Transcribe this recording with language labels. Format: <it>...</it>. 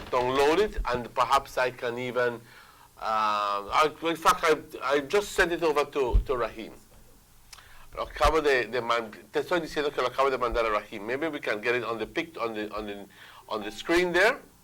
<en>Download it, and perhaps I can even. In fact, I just sent it over to Rahim.</en> <es>Lo acabo te estoy diciendo que lo acabo de mandar a Rahim.</es> <en>Maybe we can get it on the screen there.</en>